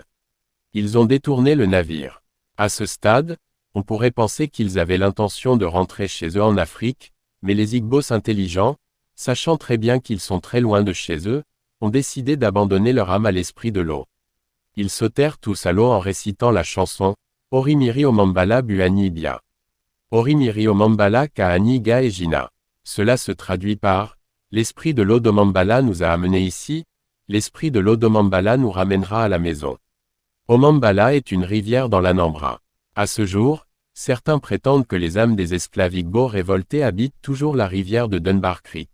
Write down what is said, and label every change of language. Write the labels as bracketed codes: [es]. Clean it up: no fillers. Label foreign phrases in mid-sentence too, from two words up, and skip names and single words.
[fr] Ils ont détourné le navire. À ce stade, on pourrait penser qu'ils avaient l'intention de rentrer chez eux en Afrique, mais les Igbos intelligents, sachant très bien qu'ils sont très loin de chez eux, ont décidé d'abandonner leur âme à l'esprit de l'eau. Ils sautèrent tous à l'eau en récitant la chanson « [ig] Orimiri Omambala Buani Bia ». Orimiri Omambala Kaani Ga Ejina. [fr] Cela se traduit par « L'esprit de l'eau d'Omambala nous a amenés ici, l'esprit de l'eau d'Omambala nous ramènera à la maison ». Omambala est une rivière dans l'Anambra. À ce jour, certains prétendent que les âmes des esclaves Igbo révoltés habitent toujours la rivière de Dunbar Creek.